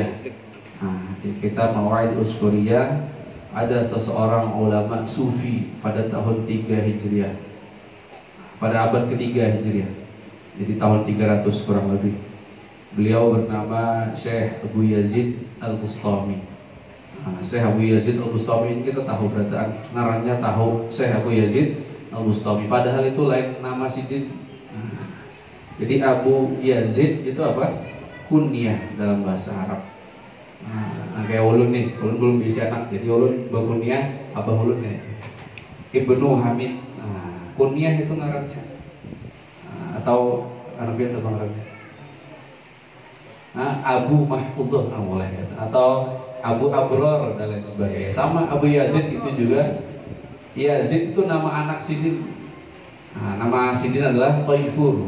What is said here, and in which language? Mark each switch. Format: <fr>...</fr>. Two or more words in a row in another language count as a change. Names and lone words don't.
<id>Di kitab Mawa'id Usfuriyah ada seseorang ulama sufi pada tahun 3 Hijriah, pada abad ketiga Hijriah. Jadi tahun 300 kurang lebih. Beliau bernama Syekh Abu Yazid Al-Bustami.</id> <bjn>Syekh Abu Yazid Al-Bustami ini kita tahu berataan ngarannya, tahu Syekh Abu Yazid Al-Bustami. Padahal itu lain nama sidin.</bjn> <id>Jadi Abu Yazid itu apa? Kunyah dalam bahasa Arab. Kayak ulun nih, ulun belum bisa anak, jadi ulun berkunyah Abah ulun ya, Ibnu Hamid.</id> <bjn>Kunyah itu ngarannya.</bjn> <id>Atau Arabia atau Arabia? Abu Mahfuzah boleh ya. Atau Abu Abror dan lain sebagainya. Sama Abu Yazid itu juga. Yazid itu nama anak sidin. Nama sidin adalah Taifur.</id>